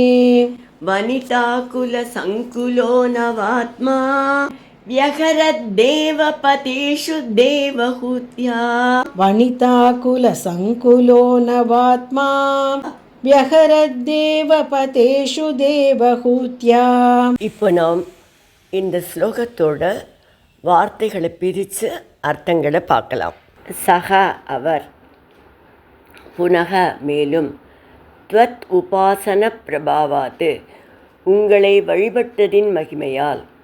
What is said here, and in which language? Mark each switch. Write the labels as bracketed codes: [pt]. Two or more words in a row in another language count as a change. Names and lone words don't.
[sa] वनिताकुल संकुलो नवात्मा, व्यहरद्देवपतेषु देवहूत्या, वनिताकुल संकुलो नवात्मा, व्यहरद्देवपतेषु देवहूत्या. [ta] இப்போ நாம் இந்த ஸ்லோகத்தோட வார்த்தைகளை பிரித்து அர்த்தங்களை பார்க்கலாம். சக அவர், புனக மேலும், [sa] த்வத் உபாசன பிரபாவாத்து [ta] உங்களை வழிபட்டதின் மகிமையால்,